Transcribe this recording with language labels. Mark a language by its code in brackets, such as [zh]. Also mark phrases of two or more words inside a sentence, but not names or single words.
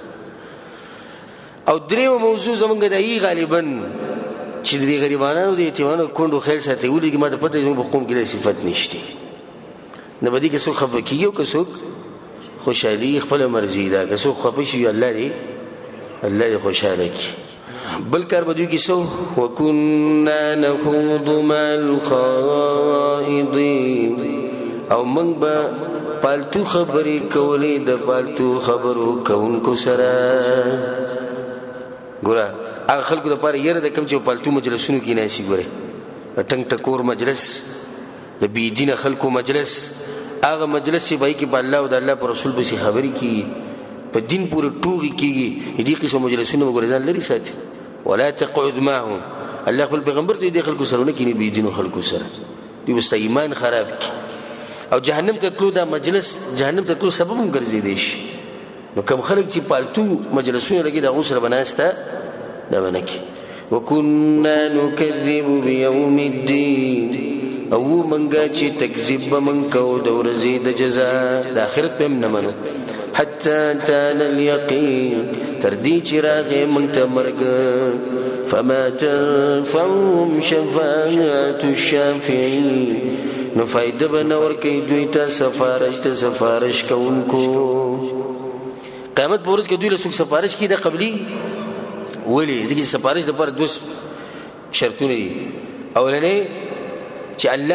[ps] او درېیمه موضوع زمونږ د هغې غالبا چې د دې غریبانانو د یتیمانو کونډو خیال ساتي ولې ما ته پته زموږ په قوم کې دا صفت نشته نه به دې کې څوک خفه کېږي او که څوک خوشحالي خپله مرضي ده که څوک خفه شي الله دې خوشحاله کړي بل کار به دوی کې څه [ar] وکنا نخوض مع [ps] الخائضین او موږ به پالتو خبرې کولې د پالتو خبرو کوونکو سره ګوره هغه خلکو دپاره یره د کوم چې پالتو مجلسونو کې ناسي ګورې ټنګ ټکور مجلس د بېدینه خلکو مجلس هغه مجلس چې به هغې کې په الله او د الله په رسول پسې خبرې کېږي په دین پورې ټوغې کېږي دې قسم مجلسونه به ګوره ځان لرې ساتي [ar] ولا تقعد معهم [ps] الله خپل پیغمبر ته دې خلکو سره ونه کښېني بېدینو خلکو سره دوی به ستا ایمان خراب کړي او جهنم ته تلو دا مجلس جهنم ته تلو سبب هم ګرځېدی شي نو کوم خلک چې پالتو مجلسونه لګي د هغو سره به ناسته دا به نه کړي [ar] وکنا نکذب بیوم الدین [ps] او منګه چې تکذیب به من کوو د ورځې د جزا د آخرت به هم نه منو [ar] حتی اتانا [ps] الیقین تر دې چې راغی موږ ته مرګ [ar] فما تنفعهم شفاعة الشافعین [ps] نو فایده به نه ورکوي دوی ته سفارش کوونکو قیامت په ورځ کې دوی له څوک سفارش کوي دا قبلي ولې ځکه چې سفارش دپاره دوه شرطونه دي اولنی چې الله